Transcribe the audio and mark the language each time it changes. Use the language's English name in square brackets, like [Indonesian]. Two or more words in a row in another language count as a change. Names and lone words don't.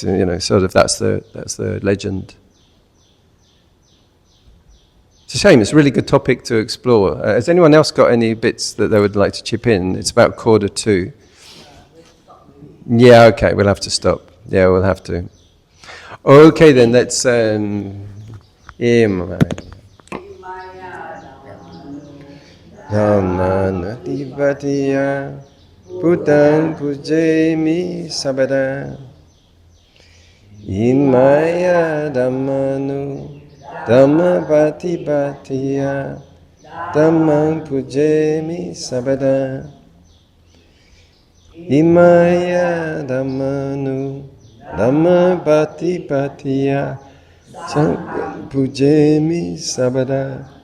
[English] And, you know, sort of that's the legend. It's a shame. It's a really good topic to explore. Has anyone else got any bits that they would like to chip in? It's about 1:45. Yeah, okay, we'll have to stop. Yeah, we'll have to. Okay, then let's [Pali] Dhammanatipatiya Buddhaṃ pujami sabada Imaya dhammanu Dhammapatipatiya Dhammam pujami sabada Imaya dhammanu Dhammapatipatiya pujami sabada.